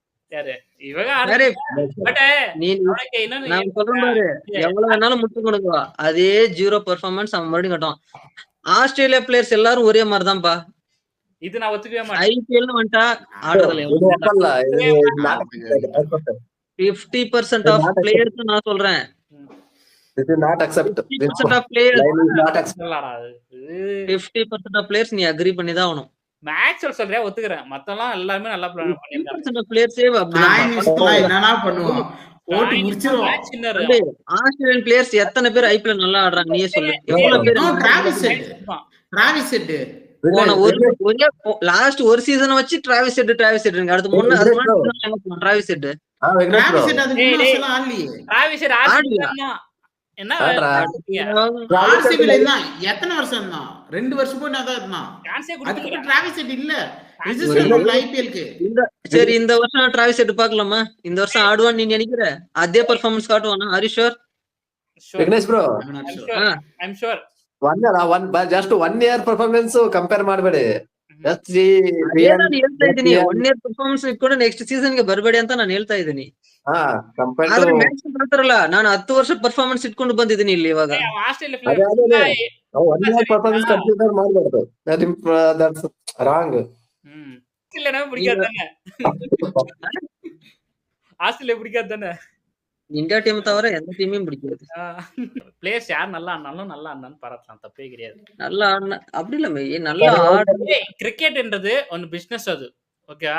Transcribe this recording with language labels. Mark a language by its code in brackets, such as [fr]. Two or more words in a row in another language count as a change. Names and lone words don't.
[ta] எவ்வளவு வேணாலும் முட்டு கொடுக்குவா, அதே [en] zero performance [ta] அவன் மறுபடியும் கட்டுவான். [en] Australia players [ta] எல்லாரும் ஒரே மாதிரிதான்ப்பா. இது நான் ஒத்துக்கவே மாட்டேன். ஐபிஎல்னு வந்துட்டா ஆடுறதுல [en] 50% of players [ta] நான் சொல்றேன். [en] This is not accept. 50% of players not accept. 50% of players [ta] நீ அக்ரி பண்ணி தான் ஆகணும். மேக்ஸ்வெல் சொல்றியா ஒத்துக்கறேன், மத்தெல்லாம் எல்லாரும் நல்லா பிளான் பண்ணிருக்காங்க. [en] 50% of players [ta] என்னன்னா பண்ணுவோம் போட்டு முடிச்சிரோம். [en] Australian players [ta] எத்தனை பேர் ஐபிஎல் நல்லா ஆடுறாங்க நீயே சொல்லு. எவ்வளவு பேர்? டிராவிஸ் ஹெட் போன ஒரு லாஸ்ட் ஒரு சீசன் வச்சு டிராவிஸ் ஹெட் அடுத்து முன்ன அது டிராவிஸ் ஹெட் என்ன ஆர்சிபில இருந்தான் எத்தனை வருஷம் இருந்தான்? 2 வருஷம் போய் நான் தான் இருந்தான். அதுக்கு டிராவிஸ் ஹெட் இல்ல ரெஜிஸ்டர் பண்ணல ஐபிஎல்க்கு. சரி இந்த வருஷம் டிராவிஸ் ஹெட் பார்க்கலாமா? இந்த வருஷம் ஆடுவான்னு நீ நினைக்கிற? அதே பெர்ஃபார்மன்ஸ் காட்டுவானா? [en] Are you sure? [kn] ವಿಘ್ನೇಶ್ ಬ್ರೋ, [en] I am sure. just 1 year performance compare [kn] ಮಾಡಬೇಡಿ. ಜಸ್ಟ್ ನಾನು ಹೇಳ್ತಾ ಇದ್ದೀನಿ [en] 1 year performance [kn] ಇಟ್ಕೊಂಡು [en] next season [kn] ಗೆ ಬರಬೇಡಿ ಅಂತ ನಾನು ಹೇಳ್ತಾ ಇದ್ದೀನಿ. ಆದ್ರೆ ಮ್ಯಾಚ್ ಹೇಳ್ತಾರಲ್ಲ, ನಾನು 10 ವರ್ಷ ಪರ್ಫಾರ್ಮೆನ್ಸ್ ಇಟ್ಕೊಂಡು ಬಂದಿದ್ದೀನಿ ಇಲ್ಲಿ ಇವಾಗ. [en] 1 year performance consider [kn] ಮಾಡಬಾರದು. [en] That's wrong. [ta] இல்லனா பிடிக்காதானே? ஆஸ்திரேலியா பிடிக்காதானே? இந்தியா டீம் தவிர எந்த டீமையும் பிடிக்காது. பிளேயர்ஸ் யார் நல்லா ஆடினாலும் நல்லா ஆடினான்னு பாராட்டலாம், தப்பே கிடையாது. நல்லா ஆடினா அப்படி இல்ல மே, நல்லா ஆடுறது. கிரிக்கெட்ன்றது ஒரு பிசினஸ். அது ஓகேவா?